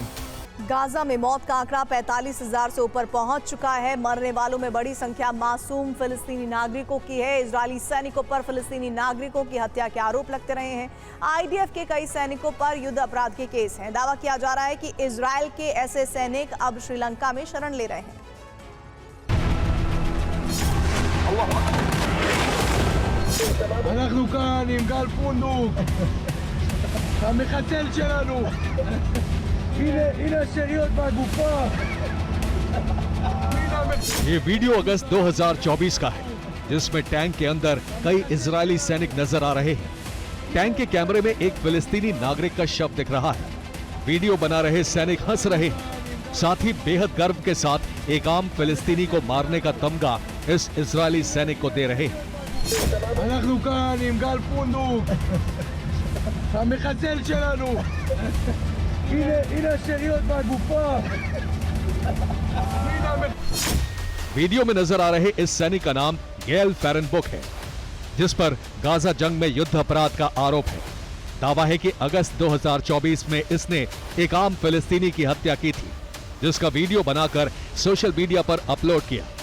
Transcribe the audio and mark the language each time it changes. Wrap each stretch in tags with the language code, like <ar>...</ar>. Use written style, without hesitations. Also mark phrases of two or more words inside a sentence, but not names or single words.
<hi>गाजा में मौत का आंकड़ा 45,000 से ऊपर पहुंच चुका है। मरने वालों में बड़ी संख्या मासूम फिलिस्तीनी नागरिकों की है। इजरायली सैनिकों पर फिलिस्तीनी नागरिकों की हत्या के आरोप लगते रहे हैं। आईडीएफ के कई सैनिकों पर युद्ध अपराध के केस हैं। दावा किया जा रहा है कि इजरायल के ऐसे सैनिक अब श्रीलंका में शरण ले रहे हैं।</hi> <he>אנחנו כאן עם גל פונדוק, המחתל שלנו. הנה השאריות מהגופה.</he> <hi>ये वीडियो अगस्त 2024 का है, जिसमें टैंक के अंदर कई इजरायली सैनिक नजर आ रहे हैं। टैंक के कैमरे में एक फिलिस्तीनी नागरिक का शव दिख रहा है। वीडियो बना रहे सैनिक हंस रहे हैं, साथ ही बेहद गर्व के साथ एक आम फिलिस्तीनी को मारने का तमगा इस इजरायली सैनिक को दे रहे हैं।</hi> <he>אנחנו כאן עם גל פונדוק, המחתל שלנו. הנה השאריות מהגופה.</he> <hi>वीडियो में नजर आ रहे इस सैनिक का नाम गेल फेरनबुक है, जिस पर गाजा जंग में युद्ध अपराध का आरोप है। दावा है कि अगस्त 2024 में इसने एक आम फिलिस्तीनी की हत्या की थी, जिसका वीडियो बनाकर</hi> <en>social media</en> <hi>पर अपलोड किया।</hi>